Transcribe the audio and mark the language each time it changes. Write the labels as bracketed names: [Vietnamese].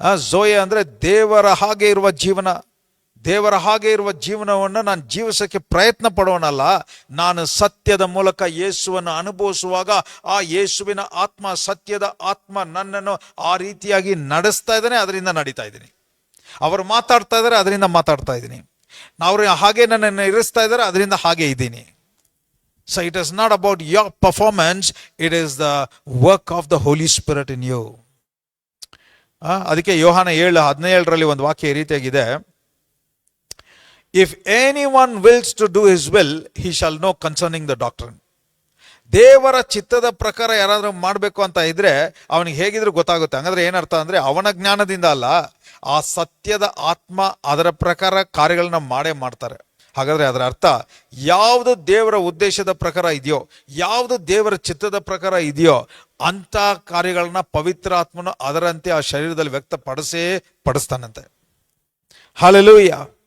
[Kannada] ಝೋಯೆ ಅಂದ್ರೆ ದೇವರ ಹಾಗೆ ಇರುವ ಜೀವನ. ದೇವರ ಹಾಗೆ ಇರುವ ಜೀವನವನ್ನು ನಾನು ಜೀವಿಸಕ್ಕೆ ಪ್ರಯತ್ನ ಪಡೋಣಲ್ಲ, ನಾನು ಸತ್ಯದ ಮೂಲಕ ಯೇಸುವನ್ನು ಅನುಭವಿಸುವಾಗ ಆ ಯೇಸುವಿನ ಆತ್ಮ, ಸತ್ಯದ ಆತ್ಮ ನನ್ನನ್ನು ಆ ರೀತಿಯಾಗಿ ನಡೆಸ್ತಾ ಇದ್ದಾನೆ, ಅದರಿಂದ ನಡೀತಾ ಇದ್ದೀನಿ. ಅವರು ಮಾತಾಡ್ತಾ ಇದ್ದಾರೆ, ಅದರಿಂದ ಮಾತಾಡ್ತಾ ಇದ್ದೀನಿ. ಅವರು ಹಾಗೆ ನನ್ನನ್ನು ಇರಿಸ್ತಾ ಇದ್ದಾರೆ, ಅದರಿಂದ ಹಾಗೆ ಇದ್ದೀನಿ. [English] So it is not about your performance, it is the work of the holy spirit in you. [Kannada] ಅದಕ್ಕೆ ಯೋಹಾನ 7:17 ಒಂದು ವಾಕ್ಯ ಈ ರೀತಿಯಾಗಿದೆ, [English] If anyone wills to do his will, he shall know concerning the doctrine. [Kannada] ದೇವರ ಚಿತ್ತದ ಪ್ರಕಾರ ಯಾರಾದ್ರೂ ಮಾಡಬೇಕು ಅಂತ ಇದ್ರೆ ಅವನಿಗೆ ಹೇಗಿದ್ರು ಗೊತ್ತಾಗುತ್ತೆ. ಹಂಗಾದ್ರೆ ಏನರ್ಥ ಅಂದ್ರೆ ಅವನ ಜ್ಞಾನದಿಂದ ಅಲ್ಲ, ಆ ಸತ್ಯದ ಆತ್ಮ ಅದರ ಪ್ರಕಾರ ಕಾರ್ಯಗಳನ್ನ ಮಾಡೇ ಮಾಡ್ತಾರೆ. ಹಾಗಾದ್ರೆ ಅದರ ಅರ್ಥ ಯಾವುದು ದೇವರ ಉದ್ದೇಶದ ಪ್ರಕಾರ ಇದೆಯೋ, ಯಾವುದು ದೇವರ ಚಿತ್ತದ ಪ್ರಕಾರ ಇದೆಯೋ ಅಂತ ಕಾರ್ಯಗಳನ್ನ ಪವಿತ್ರ ಆತ್ಮನು ಅದರಂತೆ ಆ ಶರೀರದಲ್ಲಿ ಪಡಿಸ್ತಾನಂತೆ. ಹಲ್ಲೆಲೂಯಾ.